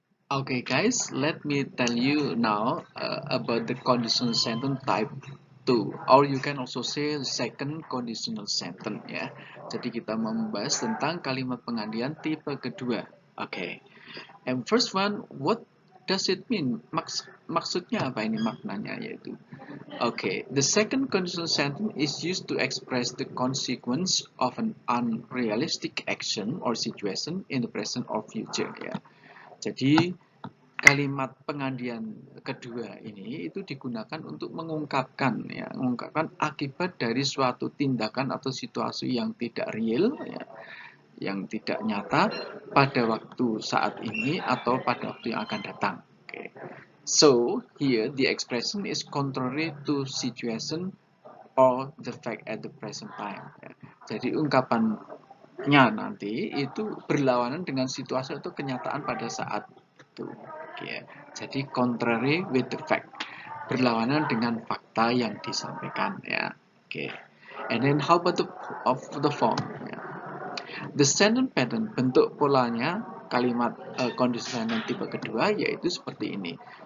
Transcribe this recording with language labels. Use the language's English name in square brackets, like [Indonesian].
[English] Okay, guys, let me tell you now about the conditional sentence type 2, or you can also say second conditional sentence ya. [Indonesian] Jadi kita membahas tentang kalimat penggantian tipe kedua. Okay. [English] And first one, what does it mean? [Indonesian] Maksudnya apa ini maknanya yaitu? [English] Okay, the second conditional sentence is used to express the consequence of an unrealistic action or situation in the present or future ya. [Indonesian] Jadi kalimat penggantian kedua ini itu digunakan untuk mengungkapkan akibat dari suatu tindakan atau situasi yang tidak real ya, yang tidak nyata pada waktu saat ini atau pada waktu yang akan datang. [English] Okay. So here the expression is contrary to situation or the fact at the present time. Ya. [Indonesian] Jadi ungkapannya nanti itu berlawanan dengan situasi atau kenyataan pada saat itu. Okay. Jadi [English] contrary with the fact, [Indonesian] berlawanan dengan fakta yang disampaikan ya. Okay. [English] And then how about the form? Ya. The sentence pattern, [Indonesian] bentuk polanya kalimat conditional tipe kedua yaitu seperti ini.